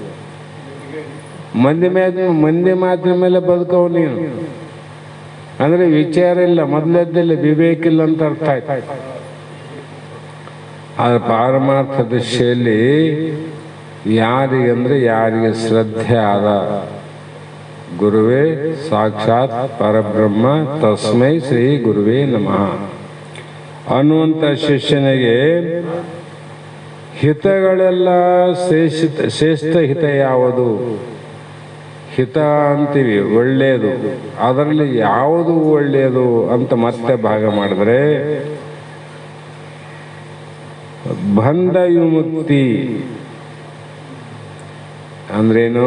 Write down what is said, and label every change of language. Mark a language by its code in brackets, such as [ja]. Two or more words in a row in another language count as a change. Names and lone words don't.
[kn] ಮಂದಿ ಮಾತಿನ ಮೇಲೆ ಬದುಕವ್ ನೀನು ಅಂದರೆ ವಿಚಾರ ಇಲ್ಲ, ಮೊದಲದ್ದಿಲ್ಲ, ವಿವೇಕ ಇಲ್ಲ ಅಂತ ಅರ್ಥ ಆಯ್ತು. ಆದ್ರೆ ಪಾರಮಾರ್ಥ ದೃಷ್ಟಿಯಲ್ಲಿ ಯಾರಿಗಂದ್ರೆ ಯಾರಿಗೆ ಶ್ರದ್ಧೆ ಆದ, [sa] ಗುರುವೇ ಸಾಕ್ಷಾತ್ ಪರಬ್ರಹ್ಮ ತಸ್ಮೈ ಶ್ರೀ ಗುರುವೇ ನಮಃ [kn] ಅನ್ನುವಂಥ ಶಿಷ್ಯನಿಗೆ ಹಿತಗಳೆಲ್ಲ ಶ್ರೇಷ್ಠ ಹಿತ ಯಾವುದು? ಹಿತ ಅಂತೀವಿ ಒಳ್ಳೆಯದು, ಅದರಲ್ಲಿ ಯಾವುದು ಒಳ್ಳೆಯದು ಅಂತ ಮತ್ತೆ ಭಾಗ ಮಾಡಿದ್ರೆ ಬಂಧ ವಿಮುಕ್ತಿ ಅಂದ್ರೇನು?